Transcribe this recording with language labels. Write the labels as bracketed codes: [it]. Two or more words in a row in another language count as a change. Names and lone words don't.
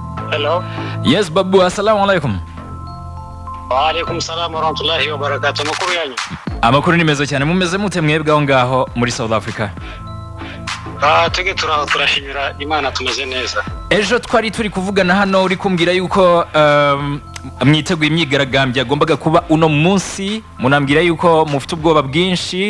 [en] Hello. [ar] Yes babu, السلام عليكم. وعليكم السلام ورحمة الله وبركاته. [rw] Makuru yanyu? Amakuru ni meza cyane. Mumeze mute mwebwe aho ngaho muri South Africa? Twege turashimira Imana tumeze neza. Ejo twari turi kuvugana hano uri kumbwira yuko mwiteguye imyigaragambyo agombaga kuba uno munsi, munambwira yuko mufite ubwoba bwinshi.